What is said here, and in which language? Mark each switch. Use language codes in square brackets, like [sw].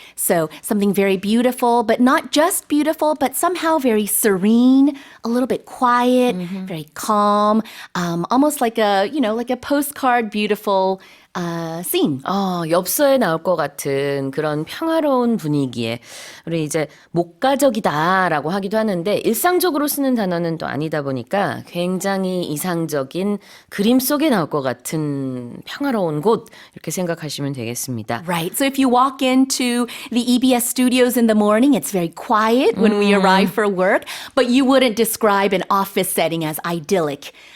[en] So something very beautiful, but not just beautiful, but somehow very serene, a little bit quiet, very calm, almost like a, like a postcard beautiful scene. [ko] 엽서에 나올 것 같은 그런 평화로운 분위기에 우리 이제 목가적이다라고 하기도 하는데 일상적으로 쓰는 단어는 또 아니다 보니까 굉장히 이상적인 그림 속에 나올 것 같은 평화로운 곳 이렇게 생각하시면 되겠습니다. [en] Right. So if you walk into the EBS studios in the morning, it's very quiet when we arrive for work, but you wouldn't describe an office setting as idyllic.